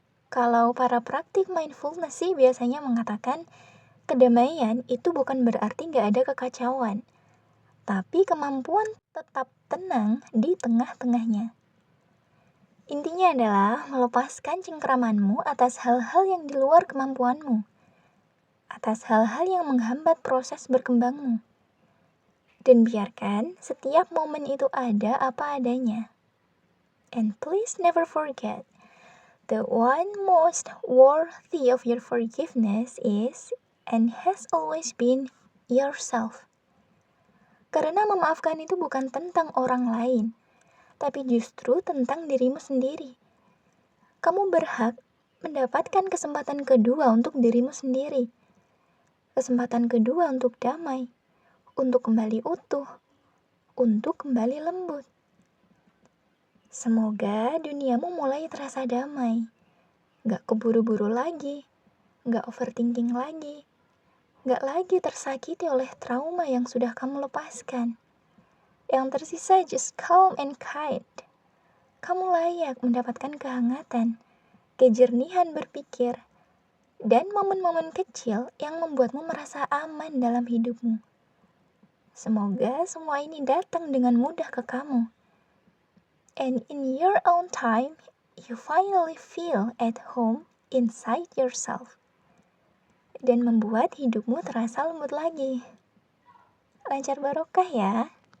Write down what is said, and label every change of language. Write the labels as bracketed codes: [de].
[id] Kalau para praktik mindfulness sih biasanya mengatakan kedamaian itu bukan berarti gak ada kekacauan, tapi kemampuan tetap tenang di tengah-tengahnya. Intinya adalah melepaskan cengkramanmu atas hal-hal yang di luar kemampuanmu, atas hal-hal yang menghambat proses berkembangmu. Dan biarkan setiap momen itu ada apa adanya. [en] And please never forget, the one most worthy of your forgiveness is and has always been yourself. [id] Karena memaafkan itu bukan tentang orang lain, tapi justru tentang dirimu sendiri. Kamu berhak mendapatkan kesempatan kedua untuk dirimu sendiri. Kesempatan kedua untuk damai, untuk kembali utuh, untuk kembali lembut. Semoga duniamu mulai terasa damai. Gak keburu-buru lagi, gak overthinking lagi, gak lagi tersakiti oleh trauma yang sudah kamu lepaskan. Yang tersisa [en] just calm and kind. [id] Kamu layak mendapatkan kehangatan, kejernihan berpikir, dan momen-momen kecil yang membuatmu merasa aman dalam hidupmu. Semoga semua ini datang dengan mudah ke kamu. [en] And in your own time, you finally feel at home inside yourself. [id] Dan membuat hidupmu terasa lembut lagi. Lancar barokah ya.